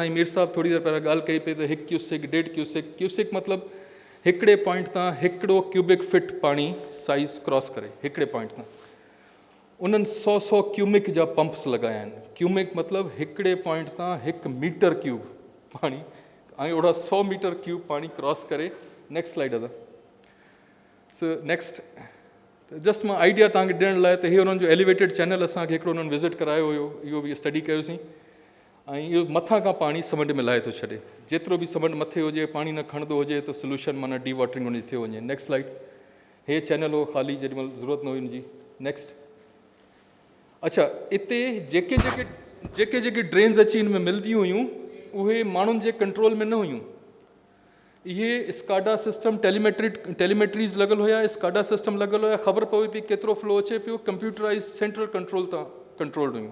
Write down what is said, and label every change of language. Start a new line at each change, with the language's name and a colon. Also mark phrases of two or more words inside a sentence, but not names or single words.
Sindhi: असांजी मीर साहिबु थोरी देरि पहिरियां ॻाल्हि कई पई त 1 क्यूसेक, 1.5 क्यूसेक। क्यूसेक मतिलबु हिकिड़े पॉइंट तां 1
English: cubic feet
Sindhi: पाणी साइज़ क्रॉस करे, हिकिड़े पॉइंट तां। उन्हनि 100 क्यूमिक जा पंप्स लॻाया आहिनि. क्यूमिक मतिलबु हिकिड़े पॉइंट तां 1
English: meter cube
Sindhi: पाणी ऐं ओड़ा 100
English: meter cube
Sindhi: पाणी क्रॉस करे.
English: next slide dada. so next just
Sindhi: मां आइडिया तव्हांखे ॾियण लाइ त इहो हुननि जो एलिवेटेड चैनल असांखे हिकिड़ो हुननि विज़िट करायो हुयो, इहो बि स्टडी कयोसीं. ऐं इहो मथां खां पाणी समुंड में लाहे थो छॾे. जेतिरो बि समुंड मथे हुजे पाणी न खणंदो हुजे त सोल्यूशन माना
English: de-watering
Sindhi: हुनजी थियो वञे.
English: next slide.
Sindhi: हे चैनल हो ख़ाली जेॾीमहिल ज़रूरत न हुई हुनजी. नेक्स्ट. अच्छा, हिते जेके जेके ड्रेन्स अची हिन में मिलंदियूं हुयूं उहे माण्हुनि जे कंट्रोल में न हुयूं. इहे
English: SCADA system telemetries
Sindhi: लॻल हुया,
English: SCADA system
Sindhi: लॻल हुया, ख़बर पवे पई केतिरो फ्लो अचे पियो,
English: computerize central control
Sindhi: तां कंट्रोल्ड हुयूं.